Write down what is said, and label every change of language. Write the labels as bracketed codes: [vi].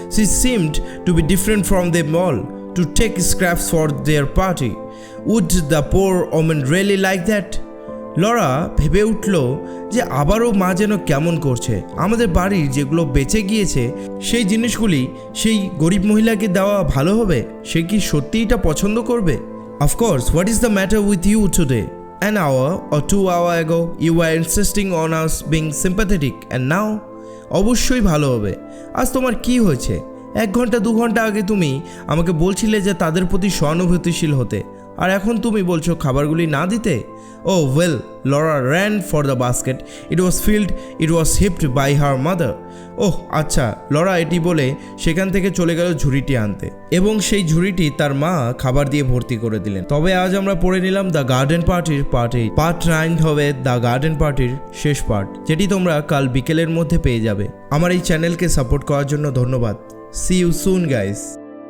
[en] She seemed to be different from them all, to take scraps for their party. Would the poor woman really like that? [bn] Laura ভেবে উঠল যে আবারও মা যেন কেমন করছে। আমাদের বাড়ির যেগুলো বেঁচে গিয়েছে সেই জিনিসগুলি সেই গরিব মহিলাকে দেওয়া ভালো হবে? সে কি সত্যি এটা পছন্দ করবে? [en] Of course, what is the matter with you today? An hour or 2 hours ago, you were insisting on us being sympathetic, and now? [bn] অবশ্যই ভালো হবে। আজ তোমার কি হয়েছে? 1 ঘন্টা 2 ঘন্টা আগে তুমি আমাকে বলছিলে যে তাদের প্রতি সহানুভূতিশীল হতে, আর এখন তুমি বলছো খাবারগুলি না দিতে। [en] Oh well, Laura ran for the basket. It was filled, it was heaped by her mother. [bn] ওহ আচ্ছা, লরা এটি বলে সেখান থেকে চলে গেল ঝুড়িটি আনতে, এবং সেই ঝুড়িটি তার মা খাবার দিয়ে ভর্তি করে দিলেন। তবে আজ আমরা পড়ে নিলাম দ্য গার্ডেন পার্টির পার্ট 8। পার্ট 9 হবে দ্য গার্ডেন পার্টির শেষ পার্ট, যেটি তোমরা কাল বিকেলের মধ্যে পেয়ে যাবে। আমার এই চ্যানেলকে সাপোর্ট করার জন্য ধন্যবাদ। [en] See you soon guys.